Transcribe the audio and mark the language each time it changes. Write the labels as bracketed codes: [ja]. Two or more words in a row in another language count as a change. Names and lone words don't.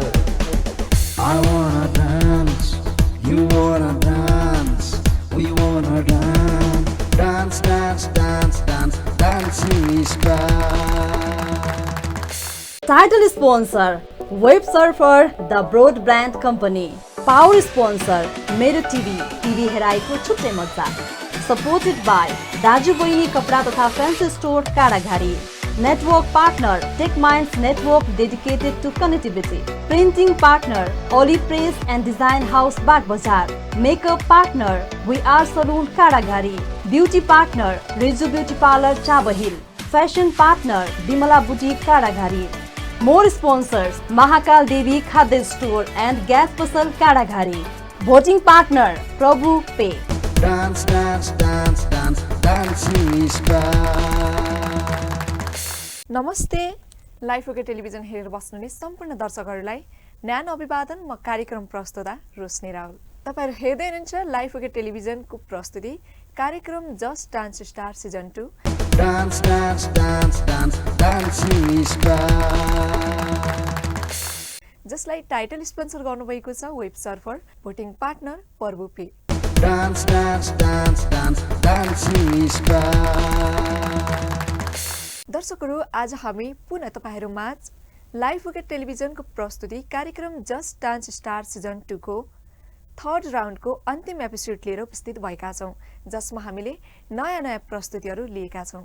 [en] I wanna dance, you wanna dance, we wanna dance. Dance, dance, dance, dance, dancing star. Title sponsor Web Surfer The Broadband Company. Power sponsor [ne] मेरो टिभी हेराएको छुट्टै मजा. [en] Supported by दाजु बहिनी कपडा तथा फैंसी स्टोर काडाघारी. Network partner TechMinds Network dedicated to connectivity. Printing partner Olive Press and Design House Bagbazar. Makeup partner We Are Saloon Kadaghari. Beauty partner Rizu Beauty Parlor Chabahil. Fashion partner Bimala Boutique Kadaghari. More sponsors Mahakal Devi Khadya Store and Gas Pasal Kadaghari. Voting partner Prabhu Pay. Dance, dance, dance, dance, dancing star. [ne] नमस्ते. लाइफ ओके टेलिभिजन हेरेर बस्नुहुने सम्पूर्ण दर्शकहरूलाई न्यानो अभिवादन. म कार्यक्रम प्रस्तुता रोशनी राहुल. तपाईहरु हेर्दै हुनुहुन्छ लाइफ ओके टेलिभिजनको प्रस्तुति कार्यक्रम जस्ट डान्स स्टार सिजन 2. [en] Dance, dance, dance, dance, dancing star. [ne] जसलाई [en] title sponsor [ne] गर्नुभएको छ वेब सर्फर. [en] voting partner प्रभु पे. Dance, dance, dance, dance, dancing star. [ne] दर्शकहरू, आज हामी पुनः तपाईहरु माझ लाइफ ओके टेलिभिजनको प्रस्तुति कार्यक्रम जस्ट डान्स स्टार सिजन 2 को [en] third roundको [ne] अन्तिम एपिसोड लिएर उपस्थित भएका छौं, जसमा हामीले नयाँ प्रस्तुतिहरू लिएका छौं.